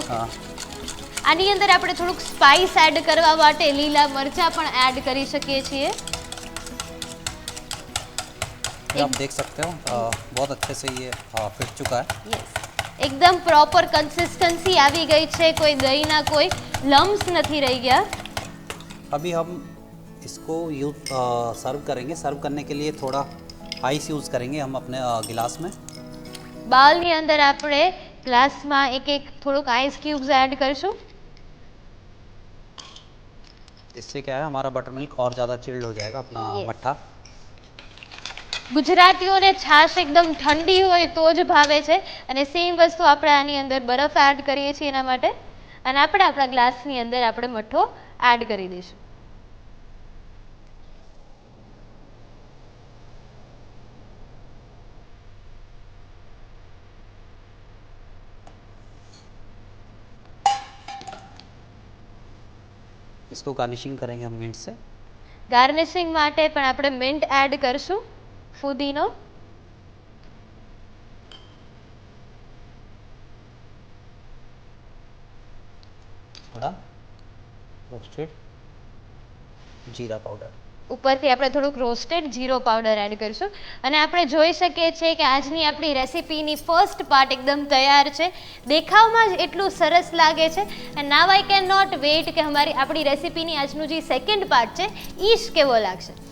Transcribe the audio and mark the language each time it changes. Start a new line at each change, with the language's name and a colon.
English: okay,
Hindi: हाँ,
Gujarati: આની અંદર આપણે થોડુંક સ્પાઇસ એડ કરવા માટે લીલા મરચાં પણ એડ કરી શકીએ છીએ.
Hindi: ये आप देख सकते हो बहुत अच्छे से ये फिट चुका है।
Gujarati: યસ, એકદમ પ્રોપર કન્સિસ્ટન્સી આવી ગઈ છે, કોઈ દહીંના કોઈ લમ્સ નથી રહી ગયા.
Hindi: अभी हम इसको सर्व करेंगे। सर्व करने के लिए थोड़ा आइस यूज़ करेंगे हम अपने गिलास में।
Gujarati: બાઉલની અંદર આપણે ગ્લાસમાં એક એક થોડુંક આઈસ ક્યુબ્સ એડ કરશું.
Hindi: इससे क्या है, हमारा बटर मिल्क और ज़्यादा चिल्ड हो जाएगा अपना
English: Yes.
Hindi: मट्ठा।
Gujarati: ગુજરાતીઓને છાશ એકદમ ઠંડી હોય તો જ ભાવે છે અને સેમ વસ્તુ આપણે આની અંદર બરફ એડ કરીએ છીએ એના માટે, અને આપણે આપણા ગ્લાસની અંદર આપણે મઠ્ઠો એડ કરી દઈશું.
Hindi: इसको गार्निशिंग करेंगे हम मिंट से।
Gujarati: ગાર્નિશિંગ માટે પણ આપણે મિન્ટ એડ કરશું, ફુદીનો.
Hindi: थोड़ा रोस्टेड जीरा पाउडर।
Gujarati: ઉપરથી આપણે થોડુંક રોસ્ટેડ જીરો પાવડર એડ કરીશું અને આપણે જોઈ શકીએ છીએ કે આજની આપણી રેસીપીની ફર્સ્ટ પાર્ટ એકદમ તૈયાર છે. દેખાવમાં જ એટલું સરસ લાગે છે અને
English: now I can not wait
Gujarati: કે આપણી રેસીપીની આજનું જે સેકન્ડ પાર્ટ છે એ જ કેવો લાગશે.